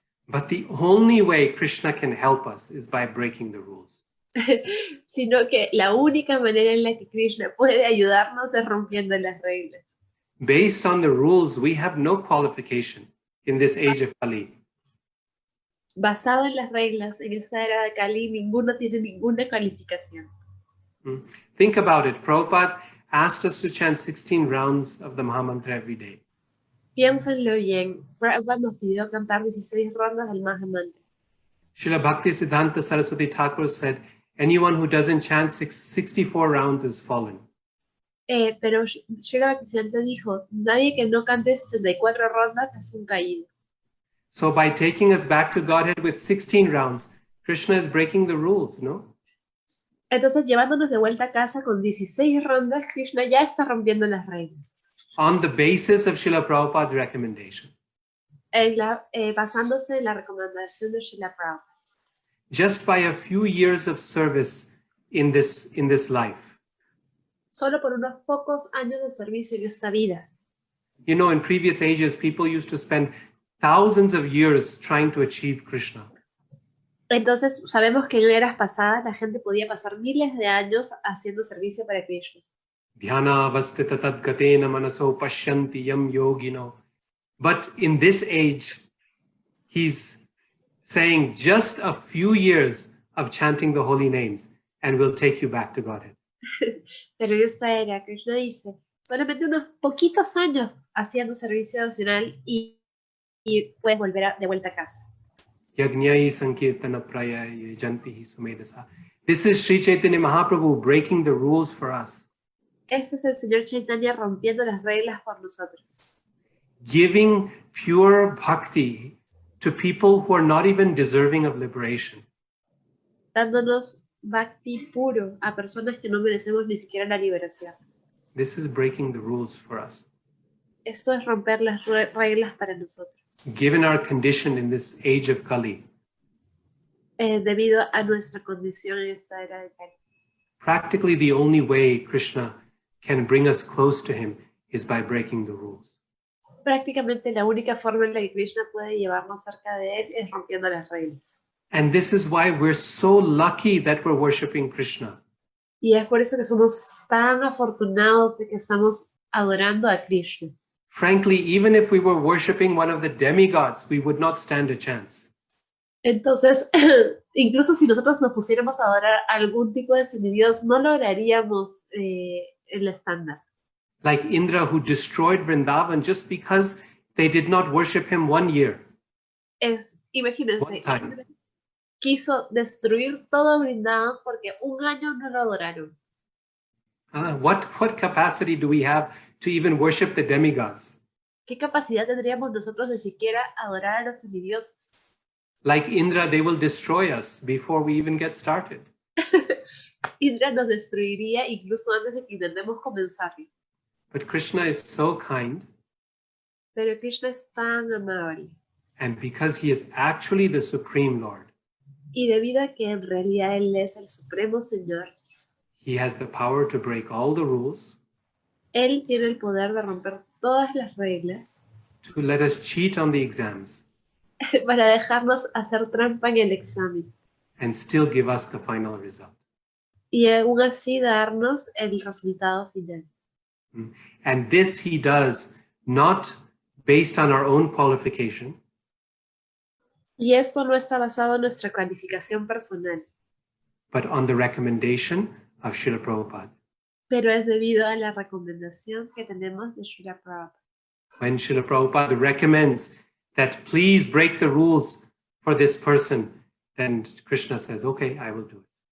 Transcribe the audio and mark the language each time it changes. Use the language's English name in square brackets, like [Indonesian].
[English] But the only way Krishna can help us is by breaking the rules. [Spanish] Sino que la única manera en la que Krishna puede ayudarnos es rompiendo las reglas. [English] Based on the rules, we have no qualification in this age of Kali. [Spanish] Basado en las reglas, en esta era de Kali, ninguno tiene ninguna calificación. [English] Think about it. Prabhupada asked us to chant 16 rounds of the Mahamantra every day. [Spanish] Piénsenlo bien. Prabhupada nos pidió cantar 16 rondas del Mahamantra. [English] Srila Bhaktisiddhanta Saraswati Thakur said, anyone who doesn't chant 64 rounds is fallen. [Spanish] Pero Srila Bhaktisiddhanta dijo, nadie que no cante 64 rondas es un caído. [English] So by taking us back to Godhead with 16 rounds, Krishna is breaking the rules, no? [Spanish] Entonces, llevándonos de vuelta a casa con 16 rondas, Krishna ya está rompiendo las reglas. [English] On the basis of Srila Prabhupada's recommendation. [Spanish] Basándose en la recomendación de Srila Prabhupada. [English] Just by a few years of service in this life. [Spanish] Solo por unos pocos años de servicio en esta vida. [English] You know, in previous ages, people used to spend thousands of years trying to achieve Krishna. [Spanish] Entonces, sabemos que en eras pasadas la gente podía pasar miles de años haciendo servicio para Krishna. [Sanskrit] Dhyana avastita tadgatena manaso pashyanti yam yogino. [English] But in this age, he's saying just a few years of chanting the holy names and we'll take you back to Godhead. [Spanish] Pero en esta era, Krishna dice, solamente unos poquitos años haciendo servicio devocional y puedes volver de vuelta a casa. [Sanskrit] Yajñai sankirtana prayaya jantihi sumedasa. [English] This is Sri Chaitanya Mahaprabhu breaking the rules for us. [Spanish] Ese es el Señor Chaitanya rompiendo las reglas por nosotros. [English] Giving pure bhakti to people who are not even deserving of liberation. [Spanish] Dándonos bhakti puro a personas que no merecemos ni siquiera la liberación. [English] This is breaking the rules for us. [Spanish] Esto es romper las reglas para nosotros. [English] Given our condition in this age of Kali. [Spanish] Debido a nuestra condición en esta era de Kali. [English] Practically the only way Krishna can bring us close to him is by breaking the rules. [Spanish] Prácticamente la única forma en la que Krishna puede llevarnos cerca de él es rompiendo las reglas. [English] And this is why we're so lucky that we're worshiping Krishna. [Spanish] Y es por eso que somos tan afortunados de que estamos adorando a Krishna. [English] Frankly, even if we were worshiping one of the demigods, we would not stand a chance. [Spanish] Entonces, incluso si nosotros nos pusiéramos a adorar algún tipo de semidios, no lograríamos el estándar. [English] Like Indra, who destroyed Vrindavan just because they did not worship him 1 year. [Spanish] Imagínense, [English] One time. [Spanish] quiso destruir todo Vrindavan porque un año no lo adoraron. [English] What capacity do we have to even worship the demigods? [Spanish] ¿Qué capacidad tendríamos nosotros de siquiera adorar a los semidioses? [English] Like Indra, they will destroy us before we even get started. [Spanish] Indra nos destruiría incluso antes de que intentemos comenzar. [English] But Krishna is so kind. [Spanish] Pero Krishna es tan amable. [English] And because he is actually the Supreme Lord, [Spanish] Y debido a que en realidad Él es el Supremo Señor, [English] he has the power to break all the rules, [Spanish] Él tiene el poder de romper todas las reglas [English] to let us cheat on the exams, [Spanish] para dejarnos hacer trampa en el examen [English] and still give us the final result. [Spanish] y aún así darnos el resultado final. [English] And this he does not based on our own qualification, [Spanish] Y esto no está basado en nuestra calificación personal, [English] but on the recommendation of Srila Prabhupada. [Spanish] pero es debido a la recomendación que tenemos de Srila Prabhupada. [English] When Srila Prabhupada recommends that please break the rules for this person, then Krishna says, okay, I will do it.